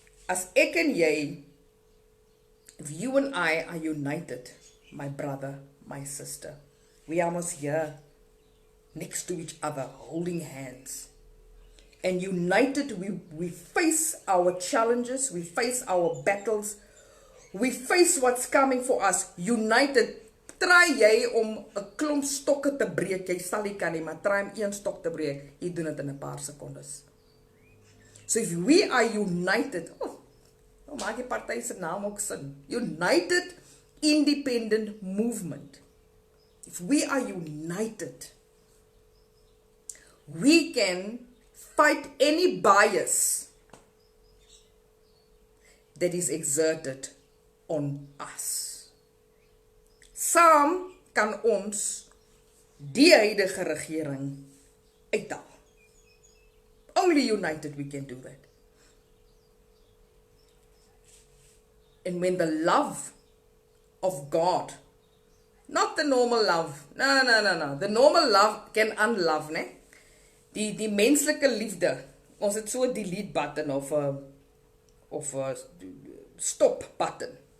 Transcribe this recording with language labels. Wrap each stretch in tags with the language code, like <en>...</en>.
<af>As ek en jy,</af> <en>if you and I are united, my brother, my sister, we are almost here next to each other, holding hands. And united, we face our challenges, we face our battles, we face what's coming for us.</en> <af>United, try jy om 'n klomp stokke te breek, jy sal nie kan nie, maar try om 1 stok te breek, jy doen dit in 'n paar sekondes.</af> <en>So if we are united,</en> <af>maak die party se naam ook sin.</af> <en>United Independent Movement. If we are united, we can fight any bias that is exerted on us.</en> <af>Saam kan ons die huidige regering uithaal.</af> <en>Only united we can do that. And when the love of God, not the normal love, no. The normal love can unlove,</en> <af>ne? Die menslike liefde, ons het so 'n delete button of a stop button.</af>